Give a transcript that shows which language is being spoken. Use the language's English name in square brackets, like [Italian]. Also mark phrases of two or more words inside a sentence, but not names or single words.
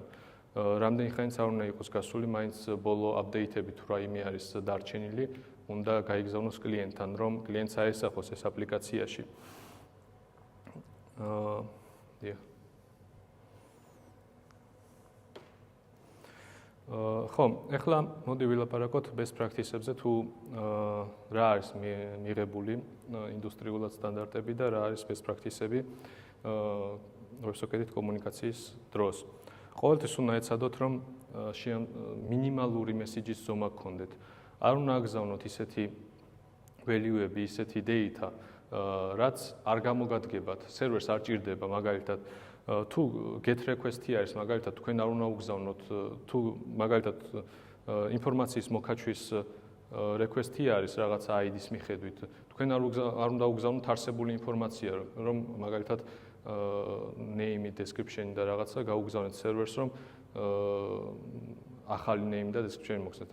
[Georgian] რამდენი ხანიც არ უნდა იყოს გასული, მაინც ბოლო აპდეიტები თუ რაიმე არის დარჩენილი, უნდა გაიგზავნოს კლიენტთან, რომ კლიენტს აესახოს ეს აპლიკაციაში. ხო, ეხლა მოდი ვილაპარაკოთ [English] best practice-ებზე, [Georgian] თუ რა არის მიღებული ინდუსტრიულად სტანდარტები და რა არის [English] best practice-ები [Georgian] ვებსოკეტით კომუნიკაციის დროს. ყოველთვის უნდა ეცადოთ, რომ მინიმალური მესიჯის ზომა გქონდეთ. არ უნდა აგზავნოთ ისეთი value-ები, ისეთი data, რაც არ გამოგადგებათ, სერვერს არ ჭირდება, მაგალითად, თუ [English] get request-ი [Georgian] არის, მაგალითად, თქვენ არ უნდა უგზავნოთ, თუ მაგალითად ინფორმაციის მოკაჩვის request-ი არის რაღაცა ID-ის მიხედვით, თქვენ არ უნდა უგზავნოთ არსებული ინფორმაცია, რომ მაგალითად [English] name, description [Georgian] და რაღაცა გაუგზავნეთ სერვერს, რომ ახალი name და description მოხსნათ.